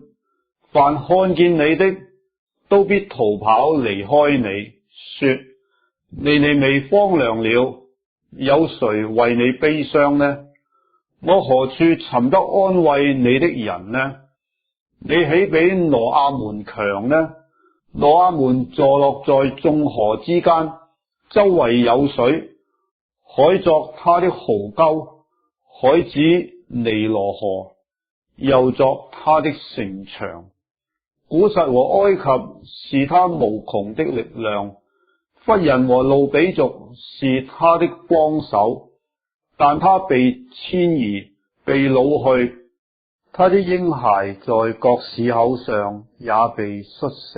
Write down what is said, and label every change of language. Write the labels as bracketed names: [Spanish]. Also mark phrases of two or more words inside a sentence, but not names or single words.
[Chinese] 凡看見你的，都必逃跑離開你，說：尼尼微荒涼了，有誰為你悲傷呢？我何處尋得安慰你的人呢？你豈比羅亞門強呢？羅亞門坐落在眾河之間，周圍有水，海作他的壕溝，海子尼羅河又作他的城牆。古實和埃及是他無窮的力量，弗人和路比族是他的幫手，但他被遷移，被擄去，他的嬰孩在各市口上也被摔死。